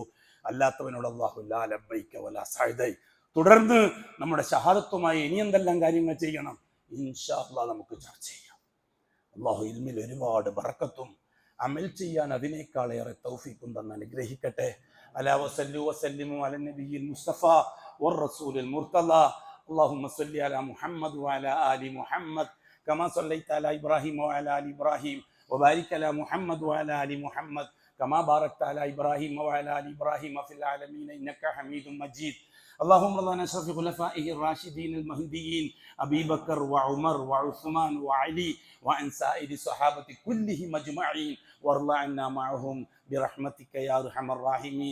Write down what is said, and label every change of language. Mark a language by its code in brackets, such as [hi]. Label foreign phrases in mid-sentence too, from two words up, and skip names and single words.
[ml] അല്ലാത്തവനോട് അല്ലാഹു [ar] لا لبيك ولا سعدي. [ml] തുടർന്ന് നമ്മുടെ ഷഹാദത്തുമായി ഇനി എന്തെല്ലാം കാര്യങ്ങൾ ചെയ്യണം [ar] إن شاء الله [ml] നമുക്ക് ചർച്ച ചെയ്യാം. അല്ലാഹു ഇൽമിൽ ഒരുപാട് ബറക്കത്തും അമൽ ചെയ്യാൻ അതിനേക്കാളേറെ തൗഫീഖും തന്ന് അനുഗ്രഹിക്കട്ടെ. [ar] ألا وصلوا وسلموا على النبي المصطفى والرسول المرتضى. اللهم صل على محمد وعلى آل محمد كما صليت على إبراهيم وعلى آل إبراهيم وبارك على محمد وعلى آل محمد كما باركت على إبراهيم وعلى آل إبراهيم في العالمين إنك حميد مجيد. اللهم رضى عن أشرف خلفائه الراشدين المهديين أبي بكر وعمر وعثمان وعلي وعن سائر الصحابة كلهم أجمعين وارض عنا معهم برحمتك يا أرحم الراحمين.